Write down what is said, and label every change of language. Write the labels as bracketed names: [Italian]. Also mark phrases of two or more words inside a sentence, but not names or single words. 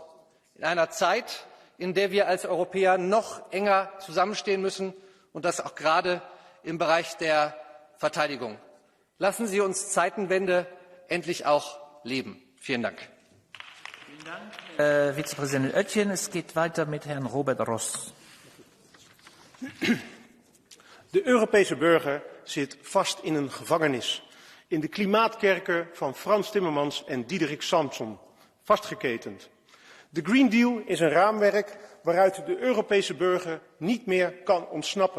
[German] In einer Zeit, in der wir als Europäer noch enger zusammenstehen müssen und das auch gerade im Bereich der Verteidigung. Lassen Sie uns Zeitenwende endlich auch leben. Vielen Dank. Vielen Dank, Vizepräsident Oetjen. Es geht weiter mit Herrn Robert Ross. [Dutch] De Europese burger zit vast in een gevangenis. In de klimaatkerker van Frans Timmermans en Diederik Samson. Vastgeketend. De Green Deal is een raamwerk waaruit de Europese burger niet meer kan ontsnappen.